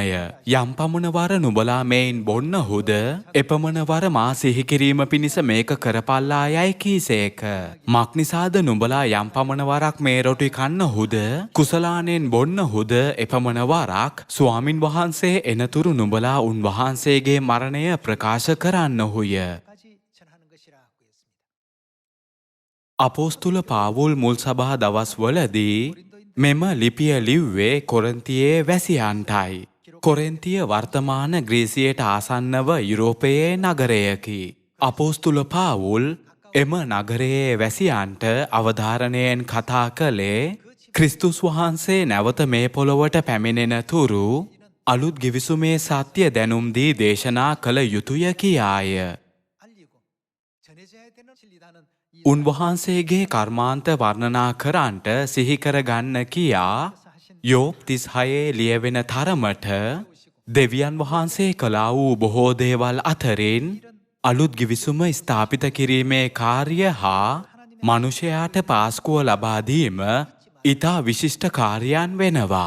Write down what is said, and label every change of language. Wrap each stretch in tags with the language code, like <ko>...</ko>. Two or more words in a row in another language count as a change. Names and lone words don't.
<si>යම් පමණ වර නුඹලා මේන් බොන්නහුද එපමණ වර මා සිහි කිරීම පිණිස මේක කරපල්ලා යයි කීසේක. මක්නිසාද නුඹලා යම් පමණ වරක් මේ රොටි කන්නහුද කුසලානෙන් බොන්නහුද එපමණ වරක් ස්වාමින් වහන්සේ එනතුරු නුඹලා උන්වහන්සේගේ මරණය ප්‍රකාශ කරන්නහුය.</si> <ko>까지 전하는 것이라고 했습니다.</ko> <si>අපෝස්තුල පාවුල් මුල් සභා දවස්වලදී මෙම ලිපිය ලිව්වේ කොරින්තියේ වැසියන්ටයි. කොරින්තිය වර්තමාන ග්‍රීසියට ආසන්නව යුරෝපයේ නගරයකි. අපෝස්තුල පාවුල් එම නගරයේ වැසියන්ට අවධාරණයෙන් කතා කළේ ක්‍රිස්තුස් වහන්සේ නැවත මේ පොළොවට පැමිණෙන තුරු අලුත් ගිවිසුමේ සත්‍ය දැනුම් දී දේශනා කළ යුතුය කියාය.</si> <ko>알리고 전해져야 되는 진리다는 이</ko> <si>උන්වහන්සේගේ කර්මාන්ත වර්ණනා කරන්ට සිහිකර ගන්න කියා යෝබ් 36 ලියවෙන තරමට දෙවියන් වහන්සේ කළා වූ බොහෝ දේවල් අතරින් අලුත් ගිවිසුම ස්ථාපිත කිරීමේ කාර්ය හා මනුෂයාට පාස්කුව ලබා දීම ඊතා විශිෂ්ට කාර්යයන් වෙනවා.</si>